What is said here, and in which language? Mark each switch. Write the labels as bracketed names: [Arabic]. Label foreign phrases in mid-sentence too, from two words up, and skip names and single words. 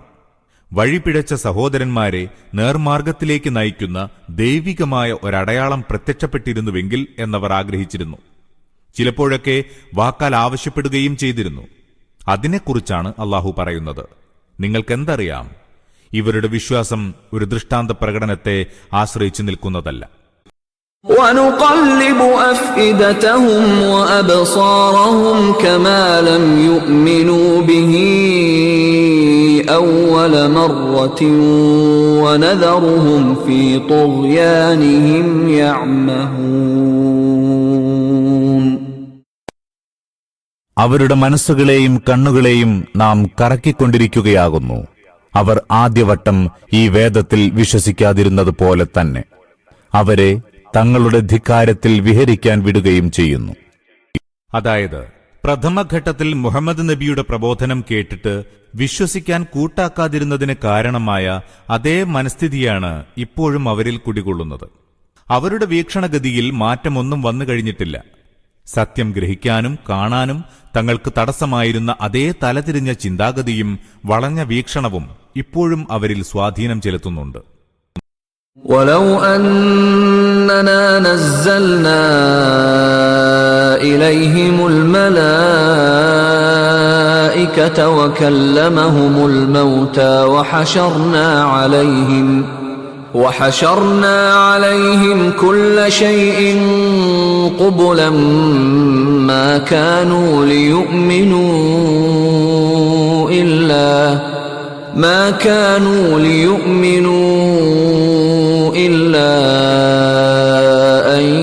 [Malayalam] വഴിപിഴച്ച സഹോദരന്മാരെ നേർമാർഗത്തിലേക്ക് നയിക്കുന്ന ദൈവികമായ ഒരടയാളം പ്രത്യക്ഷപ്പെട്ടിരുന്നുവെങ്കിൽ എന്നവർ ആഗ്രഹിച്ചിരുന്നു. ചിലപ്പോഴൊക്കെ വാക്കാൽ ആവശ്യപ്പെടുകയും ചെയ്തിരുന്നു. അതിനെക്കുറിച്ചാണ് അല്ലാഹു പറയുന്നത്. നിങ്ങൾക്കെന്തറിയാം? ഇവരുടെ വിശ്വാസം ഒരു ദൃഷ്ടാന്ത പ്രകടനത്തെ ആശ്രയിച്ചു നിൽക്കുന്നതല്ല. [Arabic] وَنُقَلِّبُ أَفْئِدَتَهُمْ وَأَبْصَارَهُمْ كَمَا لَمْ يُؤْمِنُوا بِهِ أَوَّلَ مَرَّةٍ وَنَذَرُهُمْ فِي طُغْيَانِهِمْ يَعْمَهُونَ. [Malayalam] അവരുടെ മനസ്സുകളെയും കണ്ണുകളെയും നാം കറക്കിക്കൊണ്ടിരിക്കുകയാകുന്നു. അവർ ആദ്യവട്ടം ഈ വേദത്തിൽ വിശ്വസിക്കാതിരുന്നതുപോലെ തന്നെ അവരെ തങ്ങളുടെ ധിക്കാരത്തിൽ വിഹരിക്കാൻ വിടുകയും ചെയ്യുന്നു. അതായത് പ്രഥമഘട്ടത്തിൽ മുഹമ്മദ് നബിയുടെ പ്രബോധനം കേട്ടിട്ട് വിശ്വസിക്കാൻ കൂട്ടാക്കാതിരുന്നതിന് കാരണമായ അതേ മനസ്ഥിതിയാണ് ഇപ്പോഴും അവരിൽ കുടികൊള്ളുന്നത്. അവരുടെ വീക്ഷണഗതിയിൽ മാറ്റമൊന്നും വന്നു കഴിഞ്ഞിട്ടില്ല. സത്യം ഗ്രഹിക്കാനും കാണാനും തങ്ങൾക്ക് തടസ്സമായിരുന്ന അതേ തലതിരിഞ്ഞ ചിന്താഗതിയും വളഞ്ഞ വീക്ഷണവും ഇപ്പോഴും അവരിൽ സ്വാധീനം ചെലുത്തുന്നുണ്ട്. [Arabic] وَلَوْ أَنَّ أننا نزلنا إليهم الملائكة وكلمهم الموتى وحشرنا عليهم كل شيء قبلا ما كانوا ليؤمنوا إلا أن